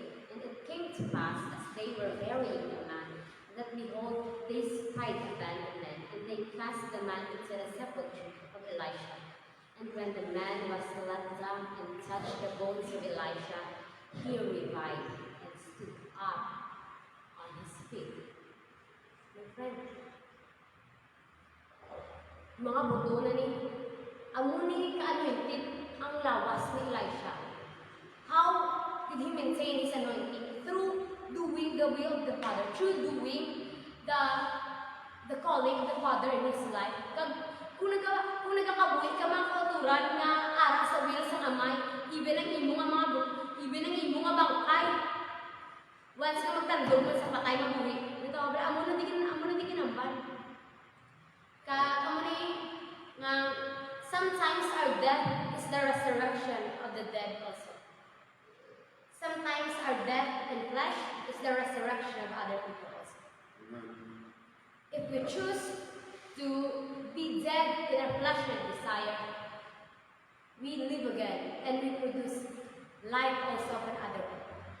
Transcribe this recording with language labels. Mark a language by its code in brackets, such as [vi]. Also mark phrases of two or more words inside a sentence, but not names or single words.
[en] And it came to pass, as they were burying the man, that behold, they spied the band of men, and they cast the man into the sepulchre of Elisha. And when the man was let down and touched the bones of Elisha, he revived and stood up on his feet. My friend, [hil] mga buto na ni amuni ka-anointed ang lawas ni Elisha. [en] How did he maintain his anointing? Through doing the will of the Father, through doing the calling of the Father in his life. [hil] Kung nagkakabuhi ka mga kauturan nga ara sa will sa amay, even ang imong nga bangkay. Once ka magtandog mo sa patay mabuhi, ito amo na di kinamban. [en] Sometimes our death is the resurrection of the dead also. Sometimes our death in flesh, it's the resurrection of other people also. If we choose to be dead in our fleshly desire, we live again and we produce life also upon other people.